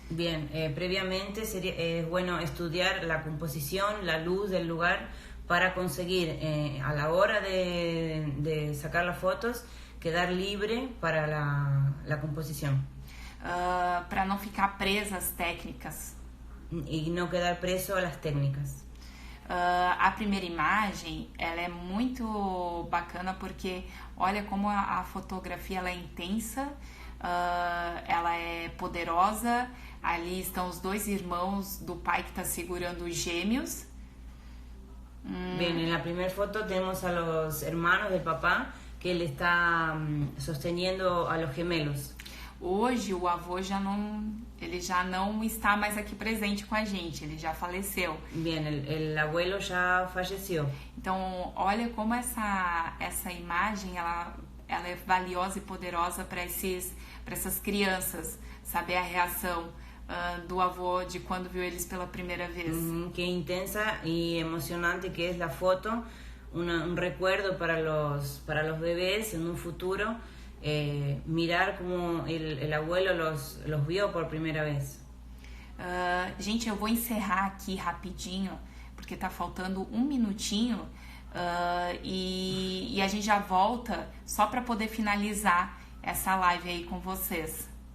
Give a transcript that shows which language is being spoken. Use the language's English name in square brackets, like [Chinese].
[Spanish] Bien, previamente es bueno estudiar la composición, la luz del lugar para conseguir a la hora de sacar las fotos quedar libre para la composición. [Portuguese] Para não ficar presa às técnicas. E não [Spanish] quedar preso a las técnicas. [Portuguese] A primeira imagem ela é muito bacana porque olha como a fotografia ela é intensa, ela é poderosa. Ali estão os 2 irmãos do pai que está segurando os gêmeos. [Spanish] Bien, en la primera foto tenemos a los hermanos del papá que él está sosteniendo a los gemelos. [Portuguese] Hoje o avô já não está mais aqui presente com a gente, ele já faleceu. [Spanish] Bien, el abuelo ya falleció. [Portuguese] Então, olha como essa imagem ela é valiosa e poderosa para essas crianças, saber a reação do avô de quando viu eles pela primeira vez. [Spanish] Qué intensa y emocionante que es la foto, un recuerdo para los bebés en un futuro. Mirar como el abuelo los vio por [Portuguese] primeira vez. Gente, eu vou encerrar aqui rapidinho, porque tá faltando 1 minutinho, e a gente já volta só para poder finalizar essa live aí com vocês.